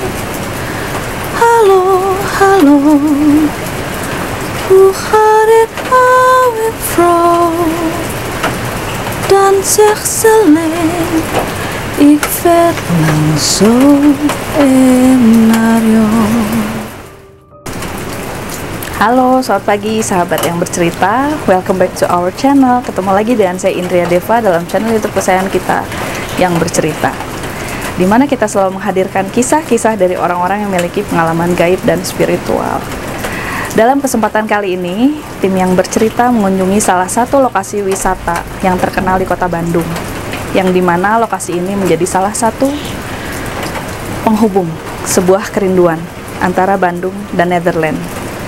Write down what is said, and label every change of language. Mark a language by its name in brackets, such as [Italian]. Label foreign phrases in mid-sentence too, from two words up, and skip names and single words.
[Dutch] Hallo, hallo, hoe gaat het oude vrouw? Dan zegt ze alleen, ik verlang zo naar jou. [Indonesian] Halo, selamat pagi sahabat yang bercerita. [English] Welcome back to our channel. [Indonesian] Ketemu lagi dengan saya Indria Deva dalam channel YouTube kesayangan kita yang bercerita, dimana kita selalu menghadirkan kisah-kisah dari orang-orang yang memiliki pengalaman gaib dan spiritual. Dalam kesempatan kali ini, tim yang bercerita mengunjungi salah satu lokasi wisata yang terkenal di kota Bandung, yang dimana lokasi ini menjadi salah satu penghubung sebuah kerinduan antara Bandung dan Netherlands.